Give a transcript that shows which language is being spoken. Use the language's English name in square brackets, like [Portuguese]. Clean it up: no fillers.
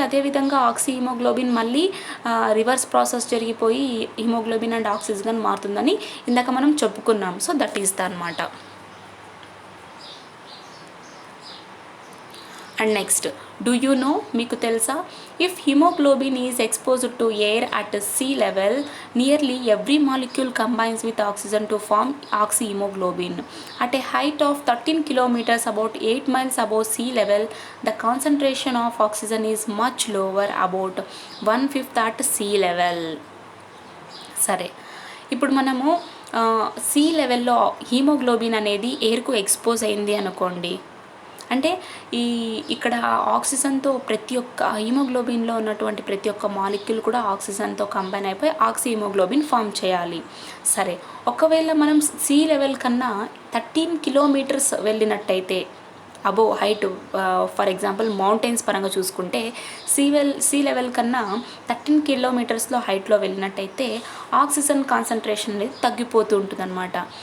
[Telugu] అదేవిధంగా హీమోగ్లోబిన్ మళ్ళీ reverse process జరిగిపోయి హీమోగ్లోబిన్ అండ్ ఆక్సిజన్ మారుతుందని ఇందాక మనం చెప్పుకున్నాం. [English] so that is the [Telugu] అనమాట. [English] and next, do you know, [Telugu] మీకు తెలుసా, [English] If haemoglobin is exposed to air at sea level, nearly every molecule combines with oxygen to form oxyhaemoglobin. At a height of 13 kilometers, about 8 miles above sea level, the concentration of oxygen is much lower, about 1/5 at sea level. [Telugu] సరే, ఇప్పుడు మనము see లెవెల్లో haemoglobin అనేది ఎయిర్కు expose అయింది అనుకోండి, అంటే ఇక్కడ ఆక్సిజన్తో ప్రతి ఒక్క హీమోగ్లోబిన్లో ఉన్నటువంటి ప్రతి ఒక్క మాలిక్యూల్ కూడా ఆక్సిజన్తో కంబైన్ అయిపోయి ఆక్సి హీమోగ్లోబిన్ ఫామ్ చేయాలి. సరే, ఒకవేళ మనం సీ లెవెల్ కన్నా 13 కిలోమీటర్స్ వెళ్ళినట్టయితే, above height, for example mountains పరంగా చూసుకుంటే సీ లెవెల్ కన్నా 13 కిలోమీటర్స్లో హైట్లో వెళ్ళినట్టయితే ఆక్సిజన్ కాన్సన్ట్రేషన్ అనేది తగ్గిపోతూ ఉంటుందన్నమాట.